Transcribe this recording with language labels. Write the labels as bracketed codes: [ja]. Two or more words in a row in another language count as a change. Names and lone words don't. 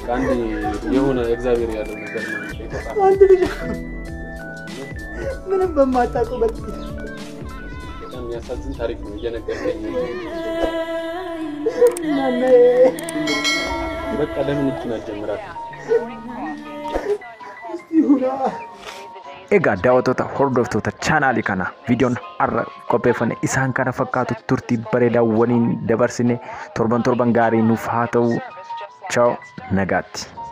[am] አንድ የሆነ እግዚአብሔር ያለው ነገር ነው። አንድ ልጅ ምንም በማታውቀው በጥይት ያሳዝን ታሪክ ነው እየነገርከኝ። በቃ ለምን እቺን አጀምራት? [om] Egaa daawwattoota hordoftoota chaanaalii kana viidiyoon har'a qopheeffame isaan kana fakkaatu turtii bareedaa waliin dabarsine torban gaarii nuuf haa ta'u. Ciao nagaatti.